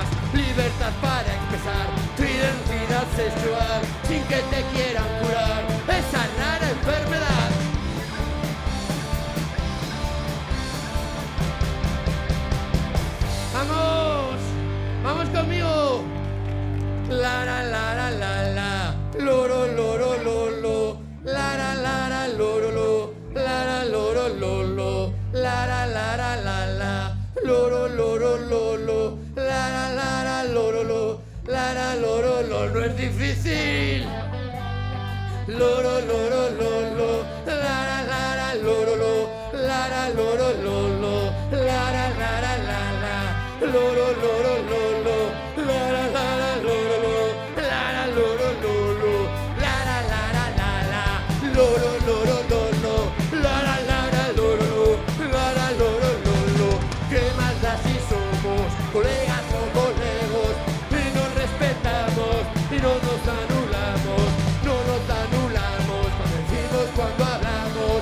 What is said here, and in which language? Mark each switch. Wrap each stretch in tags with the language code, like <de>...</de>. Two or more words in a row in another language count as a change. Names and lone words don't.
<es>Libertad para expresar tu identidad sexual sin que te quieran curar esa rara enfermedad. ¡Vamos! ¡Vamos conmigo! La la la la la la, loro loro lolo, la la la la loro lo, la la loro lolo, la la la la la la, loro loro lolo, la la la la loro lo, la la loro lo. No es difícil. Loro loro lolo, la la la la loro lo, la la loro lolo, la la la la la la. Loro loro lolo, la la la la loro lo, la la loro lolo, la la la la la la. Loro loro lolo, la la la la loro, la la loro lolo. ¿Qué más da si somos colegas o colegos y nos respetamos y no nos anulamos, no nos anulamos cuando decimos, cuando hablamos?</es>